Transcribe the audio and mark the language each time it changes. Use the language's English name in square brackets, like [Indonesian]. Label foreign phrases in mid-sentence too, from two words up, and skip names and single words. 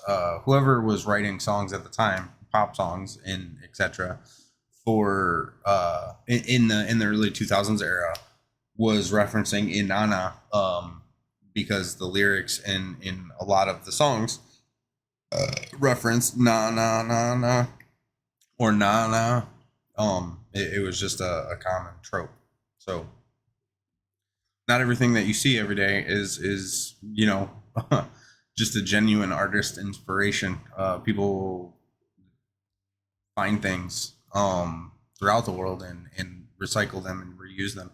[English] Whoever was writing songs at the time, pop songs and etc. for in the early 2000s era, was referencing Inanna, because the lyrics in a lot of the songs reference na na na na or na na. It was just a common trope. So not everything that you see every day is just a genuine artist inspiration. People find things throughout the world and recycle them and reuse them.